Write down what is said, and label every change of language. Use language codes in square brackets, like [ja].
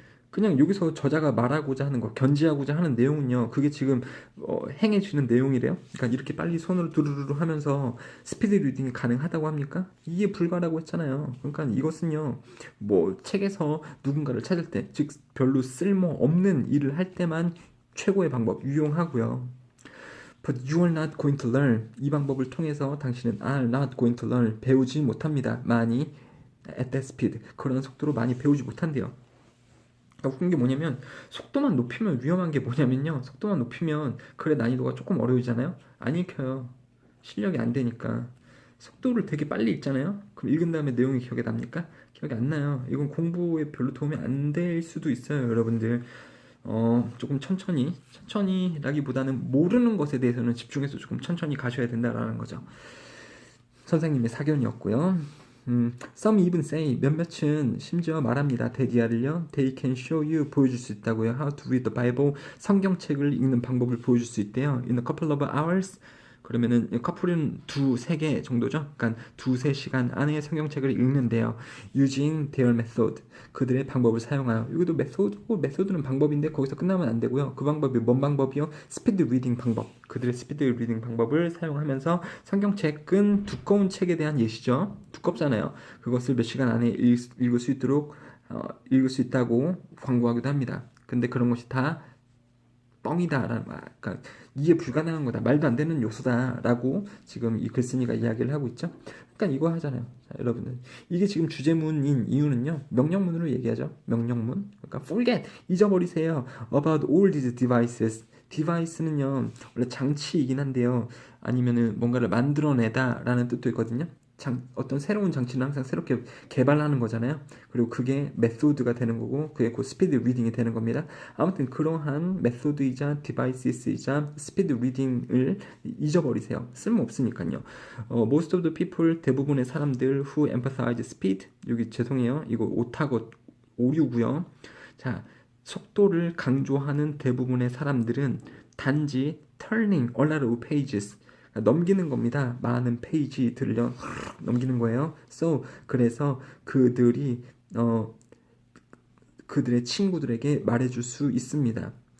[ko] 그냥 여기서 저자가 말하고자 하는 거, 견지하고자 하는 내용은요, 그게 지금 행해지는 내용이래요. 그러니까 이렇게 빨리 손으로 두루루루 하면서 스피드 리딩이 가능하다고 합니까? 이게 불가라고 했잖아요. 그러니까 이것은요, 뭐 책에서 누군가를 찾을 때, 즉 별로 쓸모 없는 일을 할 때만 최고의 방법 유용하고요. [en] But you are not going to learn. [ko] 이 방법을 통해서 당신은 [en] are not going to learn. [ko] 배우지 못합니다. 많이 [en] at that speed. [ko] 그런 속도로 많이 배우지 못한대요. 웃긴 게 뭐냐면 속도만 높이면 위험한 게 뭐냐면요, 속도만 높이면 글의 난이도가 조금 어려워지잖아요. 안 읽혀요. 실력이 안 되니까. 속도를 되게 빨리 읽잖아요. 그럼 읽은 다음에 내용이 기억에 납니까? 기억이 안 나요. 이건 공부에 별로 도움이 안 될 수도 있어요, 여러분들. 조금 천천히라기보다는 모르는 것에 대해서는 집중해서 조금 천천히 가셔야 된다라는 거죠. 선생님의 사견이었고요. [en] Some even say [ko] 몇몇은 심지어 말합니다. 대디아를요. [en] They can show you [ko] 보여줄 수 있다고요. [en] How to read the Bible [ko] 성경책을 읽는 방법을 보여줄 수 있대요. [en] In a couple of hours [ko] 그러면은 커플은 2-3개 정도죠. 그러니까 2-3시간 안에 성경책을 읽는데요. [en] Using their method [ko] 그들의 방법을 사용하여. 이것도 메소드는 방법인데 거기서 끝나면 안 되고요. 그 방법이 뭔 방법이요? 스피드 리딩 방법. 그들의 스피드 리딩 방법을 사용하면서 성경책은 두꺼운 책에 대한 예시죠. 두껍잖아요. 그것을 몇 시간 안에 읽을 수 있도록 읽을 수 있다고 광고하기도 합니다. 근데 그런 것이 다 뻥이다라는 말, 그러니까 이해 불가능한 거다, 말도 안 되는 요소다라고 지금 이 글쓴이가 이야기를 하고 있죠. 그러니까 이거 하잖아요. 자, 여러분들 이게 지금 주제문인 이유는요, 명령문으로 얘기하죠. 명령문. 그러니까 forget 잊어버리세요. [en] About all these devices. [ko] 디바이스는요 원래 장치이긴 한데요, 아니면은 뭔가를 만들어내다라는 뜻도 있거든요. 어떤 새로운 장치는 항상 새롭게 개발하는 거잖아요. 그리고 그게 메소드가 되는 거고 그게 곧 스피드 리딩이 되는 겁니다. 아무튼 그러한 메소드이자 디바이스이자 스피드 리딩을 잊어버리세요. 쓸모없으니까요. [en] Most of the people [ko] 대부분의 사람들 [en] who emphasize speed [ko] 여기 죄송해요. 이거 오류고요. 자, 속도를 강조하는 대부분의 사람들은 단지 [en] turning a lot of pages [ko] 넘기는 겁니다. 많은 페이지들을요 넘기는 거예요. So 그래서 그들이 그들의 친구들에게 말해줄 수 있습니다.